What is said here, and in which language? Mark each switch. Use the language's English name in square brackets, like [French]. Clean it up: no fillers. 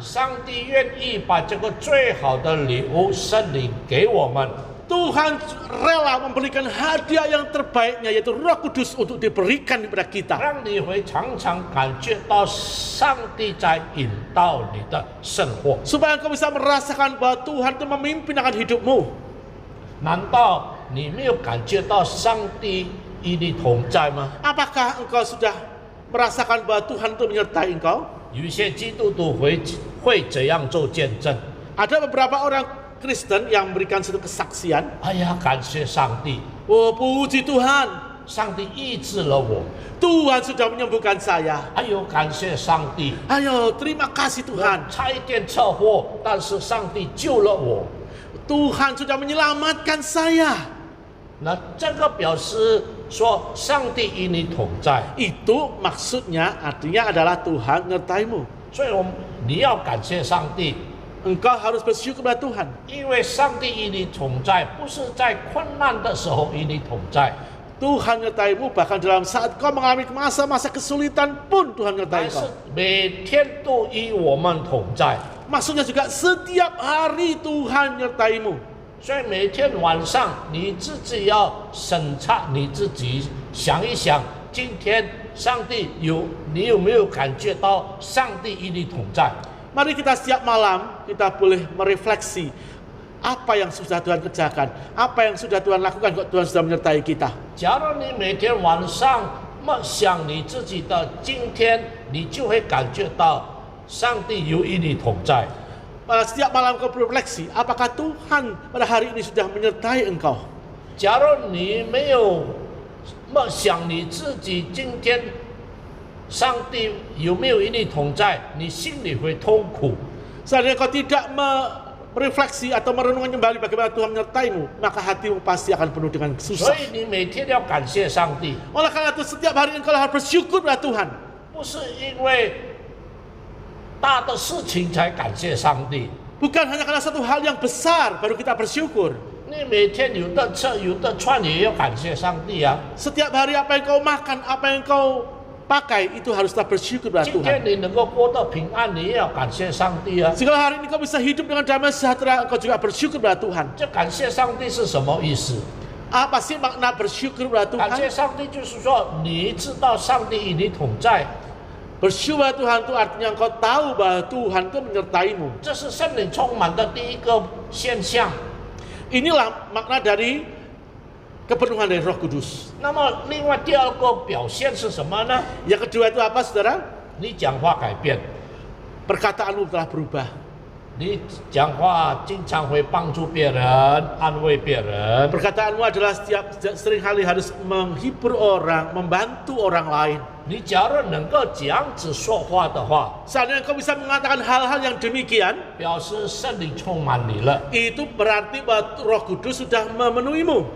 [Chinese] 上帝愿意把这个最好的礼物圣灵给我们。 [Indonesian] Tuhan rela memberikan hadiah yang terbaiknya, yaitu Roh Kudus untuk diberikan kepada kita. [Chinese] 让你会常常感觉到上帝在引导你的生活。 [Indonesian] Supaya engkau bisa merasakan bahwa Tuhan itu memimpin akan hidupmu. [Chinese] 难道你没有感觉到上帝与你同在吗？ [Indonesian] Apakah engkau sudah merasakan bahwa Tuhan itu menyertai engkau? [Chinese] 有一些基督徒会这样做见证。 [Indonesian] Ada beberapa orang Kristen yang memberikan satu kesaksian. [Chinese] 哎呀，感谢上帝， [Indonesian] Oh, puji Tuhan, [Chinese] 上帝医治了我。 [Indonesian] Tuhan sudah menyembuhkan saya. [Chinese] 哎呦，感谢上帝， [Indonesian] Ayo, terima kasih [Chinese] 我 [Indonesian] Tuhan. [Chinese] 差一点车祸，但是上帝救了我。 [Indonesian] Tuhan sudah menyelamatkan saya. [Chinese] 那这个表示说，上帝与你同在， [Indonesian] Itu maksudnya, artinya adalah Tuhan menyertaimu. [Chinese] 所以你要感谢上帝， [Indonesian] Engkau harus bersyukur kepada Tuhan. [Chinese] 因为上帝与你同在，不是在困难的时候与你同在， [Indonesian] Tuhan menyertaimu bahkan dalam saat kau mengalami masa-masa kesulitan pun Tuhan menyertai [Chinese] 但是 [Indonesian] kau. [Chinese] 每天都与我们同在。 [Indonesian] Maksudnya juga setiap hari Tuhan menyertaimu. [Chinese] 所以每天晚上你自己要审查你自己，想一想，今天你有没有感觉到上帝与你同在？ [Indonesian] Mari kita setiap malam kita boleh merefleksi apa yang sudah Tuhan kerjakan, apa yang sudah Tuhan lakukan, kok Tuhan sudah menyertai kita. [Chinese] 假如你每天晚上默想你自己的今天，你就会感觉到上帝有与你同在。 [Indonesian] Setiap malam kau berefleksi, apakah Tuhan pada hari ini sudah menyertai engkau? [Chinese] 假如你没有默想你自己今天，上帝有没有与你同在，你心里会痛苦。 [Indonesian] Seandainya kau tidak merefleksi atau merenungkan kembali bagaimana Tuhan menyertaimu, maka hatimu pasti akan penuh dengan [Chinese] 所 [Indonesian] susah. [Chinese] 以你每天要感谢上帝， [Indonesian] Oleh karena itu setiap hari engkau harus bersyukur pada Tuhan. [Chinese] 不是因为大的事情才感谢上帝。 [Indonesian] Bukan hanya karena satu hal yang besar baru kita bersyukur. [Chinese] 你每天有的吃有的穿，也要感谢上帝啊。 [Indonesian] Setiap hari apa yang kau makan, apa yang kau pakai, itu harus kita bersyukur pada [Chinese] 今天 [Indonesian] Tuhan. [Chinese] 你能够过得平安，你也要感谢上帝啊。 [Indonesian] Jika hari ini kau bisa hidup dengan damai sejahtera, kau juga bersyukur pada Tuhan. [Chinese] 这感谢上帝是什么意思？ [Indonesian] Apa sih makna bersyukur pada [Chinese] 感谢 [Indonesian] Tuhan? [Chinese] 上帝就是说，你知道上帝与你同在， [Indonesian] Bersyukur pada Tuhan itu artinya kau tahu bahwa Tuhan itu menyertaimu. [Chinese] 这是圣灵充满的第一个现象。 [Indonesian] Inilah makna dari kepenuhan dari Roh Kudus. [Chinese] 那么，另外第二个表现是什么呢？ [Indonesian] Yang kedua itu apa, saudara? [Chinese] 你讲话改变， [Indonesian] Perkataanmu telah berubah. [Chinese] 你讲话经常会帮助别人、安慰别人。 [Indonesian] Perkataanmu adalah seringkali harus menghibur orang, membantu orang lain. [Chinese] 你假如能够这样子说话的话， [Indonesian] Seandainya kau bisa mengatakan hal-hal yang demikian, [Chinese] 表示圣灵充满你了。 [Indonesian] itu berarti bahwa Roh Kudus sudah memenuhimu.